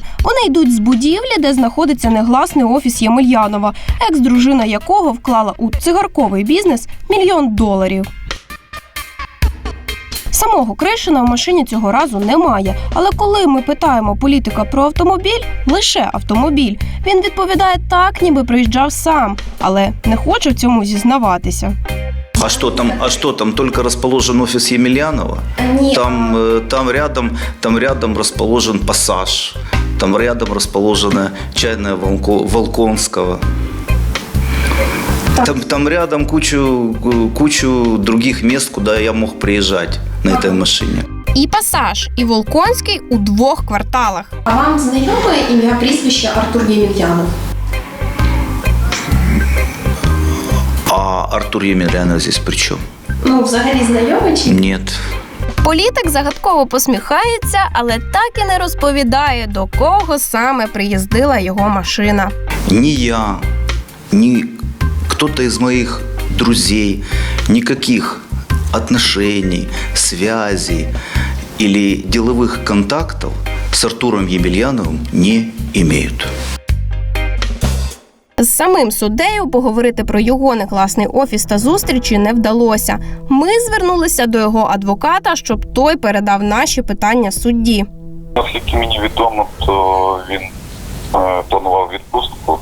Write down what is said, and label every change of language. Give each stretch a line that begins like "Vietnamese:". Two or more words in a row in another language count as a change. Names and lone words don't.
Ukrainian: Вони йдуть з будівлі, де знаходиться негласний офіс Ємельянова, екс-дружина якого вклала у цигарковий бізнес $1 мільйон. Самого Кришина в машині цього разу немає. Але коли ми питаємо політика про автомобіль, лише автомобіль, він відповідає так, ніби приїжджав сам, але не хоче в цьому зізнаватися.
Russian: А что там только расположен офис Емельянова? Нет. Там рядом расположен Пассаж. Там рядом расположена чайная Волконского. Там рядом кучу других мест, куда я мог приезжать на этой машине.
Ukrainian: І Пасаж, і Волконський у 2 кварталах. А вам знайоме ім'я, прізвище Артур Ємельянов?
Russian: А Артур Емельянов здесь при чем?
Ukrainian: Ну, взагалі знайомий чи?
Russian: Нет.
Ukrainian: Політик загадково посміхається, але так і не розповідає, до кого саме приїздила його машина.
Russian: Ни я, ни кто-то из моих друзей никаких отношений, связей или деловых контактов с Артуром Емельяновым не имеют.
Ukrainian: З самим суддею поговорити про його негласний офіс та зустрічі не вдалося. Ми звернулися до його адвоката, щоб той передав наші питання судді. Наскільки мені відомо, то він планував відпустку.